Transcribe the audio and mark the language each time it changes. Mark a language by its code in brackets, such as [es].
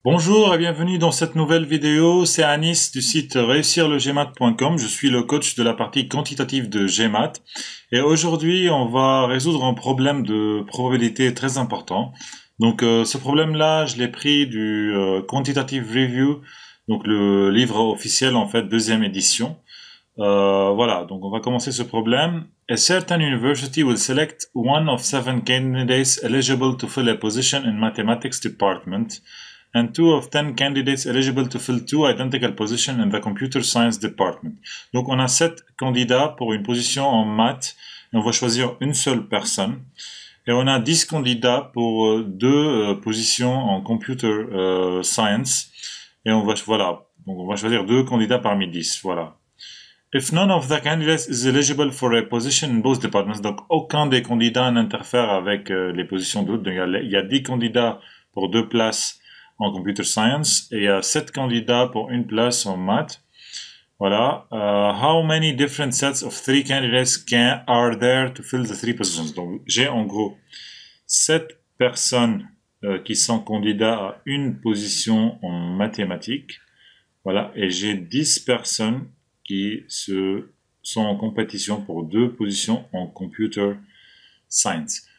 [fr] Bonjour et bienvenue dans cette nouvelle vidéo, c'est Anis du site réussirlegmat.com, je suis le coach de la partie quantitative de GMAT et aujourd'hui on va résoudre un problème de probabilité très important. Donc ce problème-là, je l'ai pris du Quantitative Review, donc le livre officiel en fait, deuxième édition. Voilà, donc on va commencer ce problème. [en] A certain university will select one of 7 candidates eligible to fill a position in mathematics department and 2 of 10 candidates eligible to fill 2 identical positions in the computer science department. [fr] Donc on a 7 candidats pour une position en maths et on va choisir une seule personne. Et on a 10 candidats pour 2 positions en computer science et on va choisir 2 candidats parmi 10, voilà. [en] If none of the candidates is eligible for a position in both departments, [fr] donc aucun des candidats n'interfère avec les positions d'autres. Il y a 10 candidats pour 2 places en computer science et il y a 7 candidats pour une place en maths. Voilà. [en] How many different sets of 3 candidates are there to fill the 3 positions? [fr] Donc j'ai en gros 7 personnes qui sont candidats à une position en mathématiques. Voilà. Et j'ai 10 personnes qui sont en compétition pour 2 positions en computer science.